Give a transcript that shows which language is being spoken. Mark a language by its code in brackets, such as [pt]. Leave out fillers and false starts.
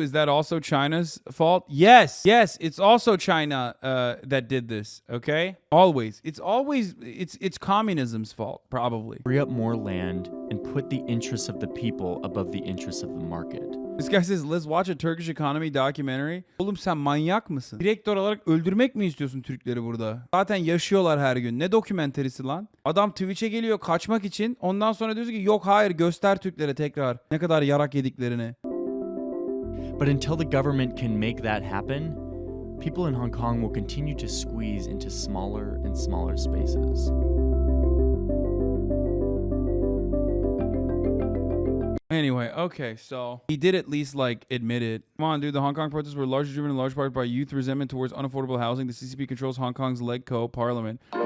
[en] Is that also China's fault? Yes, it's also China that did this. Okay, it's communism's fault, probably. up more land and put the interests of the people above the interests of the market. This guy says, let's watch a Turkish economy documentary. [tr] Oğlum sen manyak mısın? Direktör olarak öldürmek mi istiyorsun Türkleri burada? Zaten yaşıyorlar her gün. Ne dokumenterisi lan? Adam Twitch'e geliyor kaçmak için. Ondan sonra diyorsun ki yok hayır göster Türklere tekrar ne kadar yarak yediklerini. [en] But until the government can make that happen, people in Hong Kong will continue to squeeze into smaller and smaller spaces. Anyway, okay, so he did at least like admit it. Come on, dude. The Hong Kong protests were largely driven in large part by youth resentment towards unaffordable housing. The CCP controls Hong Kong's LegCo parliament.